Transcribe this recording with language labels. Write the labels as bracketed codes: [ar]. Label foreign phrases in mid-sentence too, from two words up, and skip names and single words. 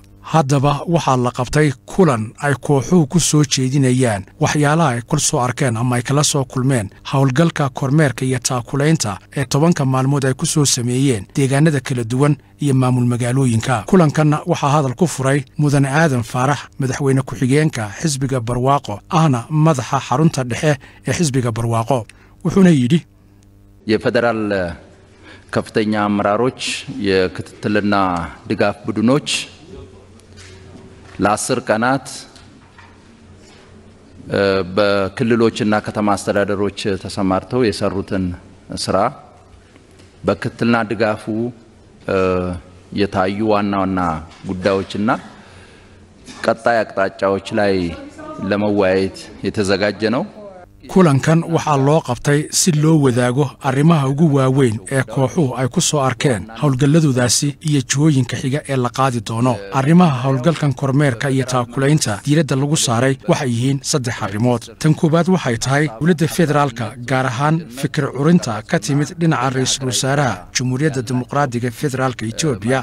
[so] haddaba waxaa la qabtay kulan ay kooxuhu ku soo jeedinayaan waxyaalaha ay kul soo arkeen ama ay kala soo kulmeen hawlgalka kormeerka iyo taakulaynta ee 10 maalmood ay ku soo sameeyeen deegaanada kala duwan iyo maamul magaalooyinka kulankan waxaa hadal ku furay mudane aadan faarax madaxweyne ku-xigeenka xisbiga barwaaqo ahna madaxa xarunta dhexe ee xisbiga barwaaqo wuxuuna yidhi [am] የፌደራል ከፍተኛ አመራሮች የክትትልና ድጋፍ ቡድኖች ለ10 ቀናት በክልሎችና ከተማ አስተዳደሮች ተሰማርተው የሰሩትን ስራ በክትትልና ድጋፉ የታዩ ዋና ጉዳዮችና ቀጣይ አቅጣጫዎች ላይ ለመወያየት የተዘጋጀ ነው [so] kulankan waxaa loo qabtay si loo wadaago arrimaha ugu waaweyn ee kooxuhu ay ku soo arkeen hawlgalladodaasi iyo jihooyinka xiga ee la qaadi doono arrimaha hawlgalkan kormeerka iyo taakulaynta diiradda lagu saaray waxay yihiin 3 arrimood tan koobaad waxay tahay dawladda federaalka gaar ahaan fikir curinta ka timid dhinaca ra'iisul wasaaraha Jamhuuriyadda Dimuqraadiga Federaalka Itoobiya